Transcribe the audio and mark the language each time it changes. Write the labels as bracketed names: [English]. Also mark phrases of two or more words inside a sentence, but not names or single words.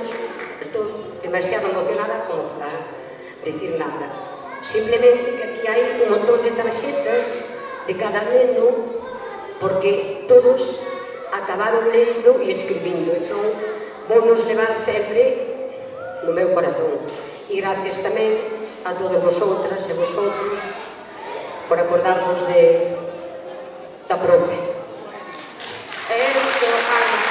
[Galician] Estou demasiado emocionada como para decir nada. Simplemente que aquí hai un montón de tarxetas de cada neno porque todos acabaron lendo e escribindo. Entón, vou nos levar sempre no meu corazón. E gracias tamén a todos vosotras e vosotros por acordarvos da profe. Esto, Ana.